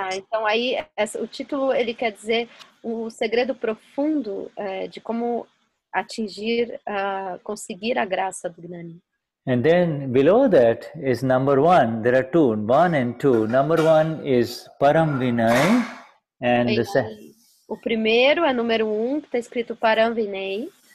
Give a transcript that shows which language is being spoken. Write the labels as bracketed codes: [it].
[pt] Então aí o título ele quer dizer o segredo profundo de como atingir, conseguir a graça do Gnani. [en] And then below that is number 1. There are 2, 1 and 2. Number 1 is Param Vinay, and [pt] o primeiro é número 1, que está escrito Param Vinay.